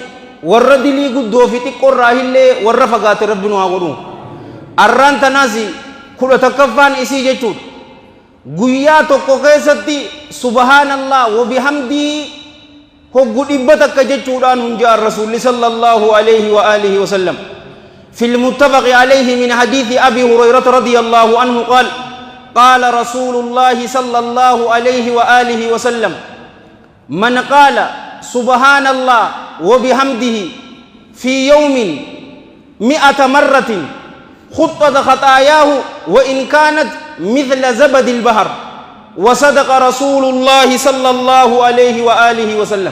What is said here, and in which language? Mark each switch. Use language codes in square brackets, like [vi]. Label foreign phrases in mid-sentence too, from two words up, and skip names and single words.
[om] warra dilii guddoo fi xiqqoo irraa illee warra fagaate rabbi nu haa godhu. arraan tanaas 11ffaan isii jechuudha. guyyaa tokko keessatti [ar] سبحان الله وبحمده [om] hoggu dhibba takka jechuudhaan hunjaan rasuulli [ar] صلى الله عليه وآله وسلم. في المتفق عليه من حديث أبي هريرة رضي الله عنه قال قال رسول الله صلى الله عليه وآله وسلم من قال سبحان الله وبحمده في يوم 100 مرة خطت خطاياه وإن كانت مثل زبد البحر وصدق رسول الله صلى الله عليه وآله وسلم.